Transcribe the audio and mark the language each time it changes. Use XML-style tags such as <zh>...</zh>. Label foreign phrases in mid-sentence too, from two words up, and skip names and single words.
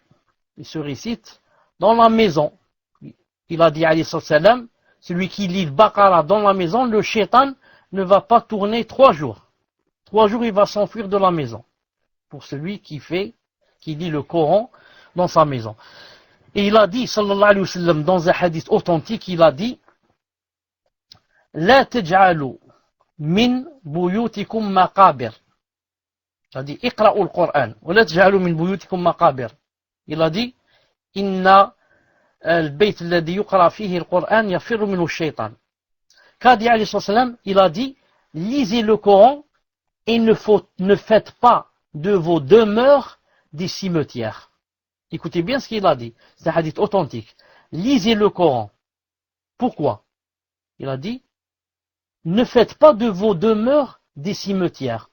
<fr>Il se récite dans la maison. Il a dit,</fr> <ar>عليه السلام,</ar> <fr>celui qui lit le Baqara dans la maison, le shaitan ne va pas tourner 3 jours. 3 jours, il va s'enfuir de la maison. Pour celui qui lit le Coran dans sa maison. Et il a dit,</fr> <ar>صلى الله عليه وسلم,</ar> <fr>dans un hadith authentique, il a dit,</fr> <ar>لا تجعلوا من بيوتكم مقابر.</ar> <fr>Il a dit,</fr> <ar>اقرؤوا القرآن، ولا تجعلوا من بيوتكم مقابر.</ar> <fr>Il a dit,</fr> <ar>إن البيت الذي يقرأ فيه القرآن يفر منه الشيطان. قاضي عليه السلام,</ar> <fr>il a dit, lisez le Coran et ne faites pas de vos demeures des cimetières. Écoutez bien ce qu'il a dit. C'est un hadith authentique. Lisez le Coran. Pourquoi? Il a dit, ne faites pas de vos demeures des cimetières.</fr>